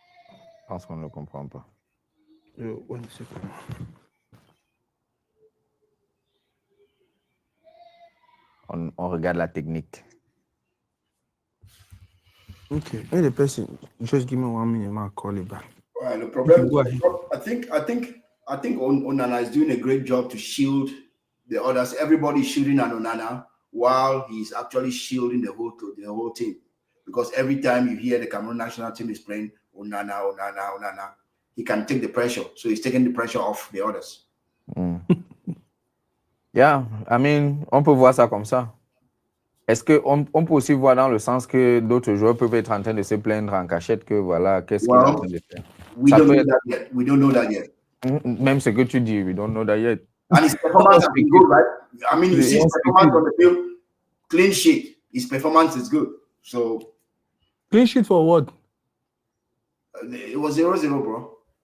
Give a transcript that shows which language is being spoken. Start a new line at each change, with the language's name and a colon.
French: Je pense qu'on ne le comprend pas.
English: One second.
French: On regarde la technique.
English: Okay. Hey, the person, just give me 1 minute, I'll call you back. Right, the problem. I think Onana is doing a great job to shield the others. Everybody's shielding an Onana while he's actually shielding the whole team. Because every time you hear the Cameroon national team is playing Onana, he can take the pressure. So he's taking the pressure off the others. Yeah, I mean,
French: on peut voir ça comme ça. Est-ce qu'on peut aussi voir dans le sens que d'autres joueurs peuvent être en train de se plaindre en cachette que voilà, qu'est-ce qu'il est en train de faire?
English: We don't know that yet. We don't know that yet.
French: Même ce que tu dis,
English: we don't know that yet. And his performance has been good, right? I mean, you see his performance on the field, clean sheet. His performance is good. So clean sheet for what? It was 0-0, bro.